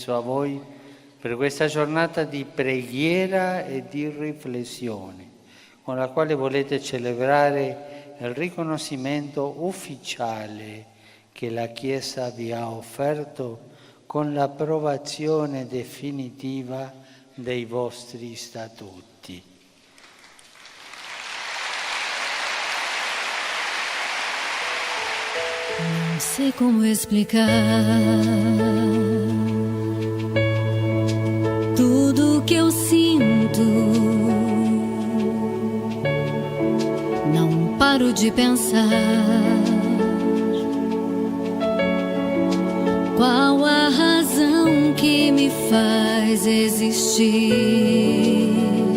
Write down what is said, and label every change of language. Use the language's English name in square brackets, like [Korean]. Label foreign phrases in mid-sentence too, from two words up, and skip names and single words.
[Italian] a voi per questa giornata di preghiera e di riflessione con la quale volete celebrare il riconoscimento ufficiale che la Chiesa vi ha offerto con l'approvazione definitiva dei vostri statuti. [Portuguese] Não sei como explicar tudo que eu sinto. Não paro de pensar qual a razão que me faz existir.